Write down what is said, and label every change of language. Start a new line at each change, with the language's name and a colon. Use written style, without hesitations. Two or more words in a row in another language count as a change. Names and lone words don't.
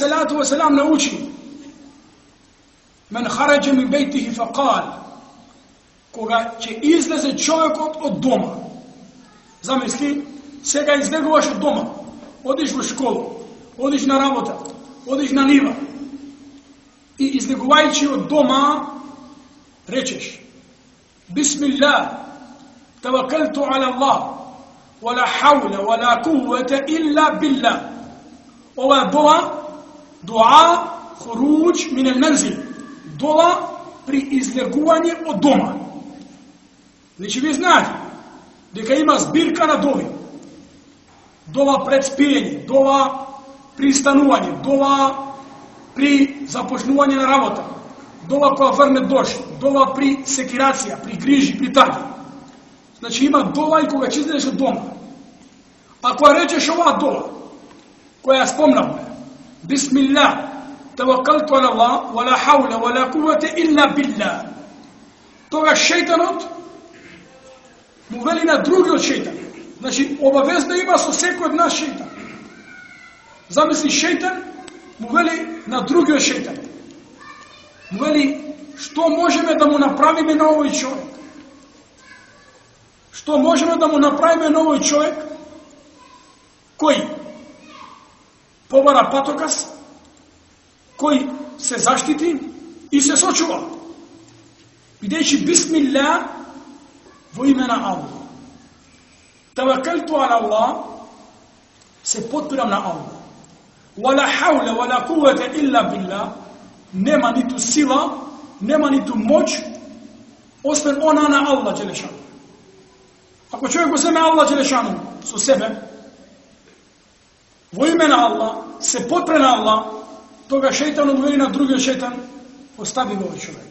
Macedonian: научи мен
Arabic: خرج من بيته فقال,
Macedonian: кога ќе излезе човек од дома. Замисли, сега излегуваш од дома, одиш у школу, одиш на работа, одиш на нива и излегувајќи од дома речеш
Arabic: بسم الله، توكلت على الله، ولا حول، ولا قوة إلا بالله.
Macedonian: Ова је дуа
Arabic: خروج من المنزل,
Macedonian: дова при излегувању од дома. Значи ви знаете, дека има збирка на дови. Дова пред спиење, дова при станување, дова при започнување на работа, дова која врне дожд, дова при секирација, при грижи, при таги. Значи има дова и кога ќе излезеш од дома. Ако речеш оваа дова, која спомнавме,
Arabic: بسم الله، توكلت على الله، ولا حول، ولا قوة إلا بالله.
Macedonian: Тогаш шејтанот му вели на другиот шејтан. Значи, обавезно има со секој од нас шејтан. Замисли, шејтан му вели на другиот шејтан. Му вели, што можеме да му направиме на овој човек? Што можеме да му направиме на овој човек кој побара патокас, кој се заштити и се сочува. Бидејќи Бисмилlah во име на Allah.
Arabic: توكلت على الله,
Macedonian: се потпирам на Allah.
Arabic: ولا حول، ولا قوة إلا بالله,
Macedonian: нема ниту сила, нема ниту моќ, освен она на Allah Đelešanu. Ако човек го земе Allah Đelešanu со себе, во име на Allah, се потпре на Allah, тога шејтан одвели на другиот шејтан, остави го овој човек.